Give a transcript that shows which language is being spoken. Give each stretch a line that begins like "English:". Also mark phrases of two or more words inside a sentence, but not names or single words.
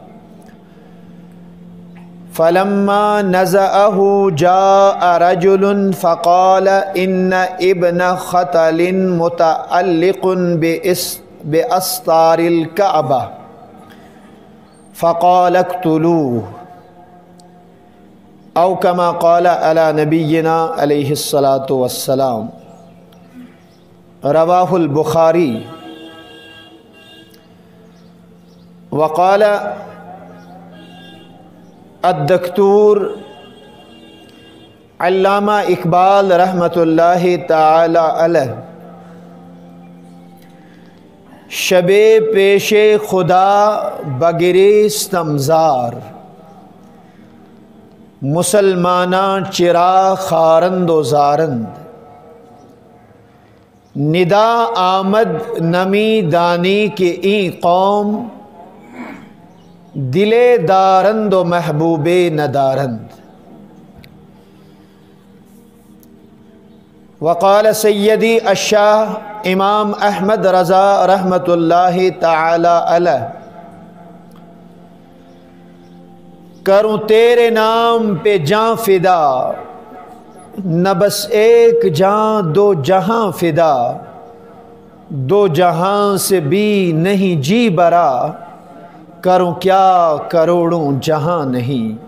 Arabic: فلما نزعه جاء رجل فقال إن ابن ختل متعلق بأستار الكعبة، فقال اقتلوه، او كما قال على نبينا علیہ الصلاۃ والسلام. رواہ البخاری. وقال الدکتور علامہ اقبال رحمۃ اللہ تعالی علیہ،
Persian: شب پیش خدا بگریستم زار، مسلماناں چرا خارند و زارند، ندا آمد نمی دانی کہ این قوم، دلے دارند و محبوب ندارند.
Arabic: وقال سیدی الشاہ امام احمد رضا رحمۃ اللہ تعالی علیہ،
Urdu: کروں تیرے نام پہ جاں فدا، نہ بس ایک جاں دو جہاں فدا، دو جہاں سے بھی نہیں جی برا، کروں کیا کروڑوں جہاں نہیں.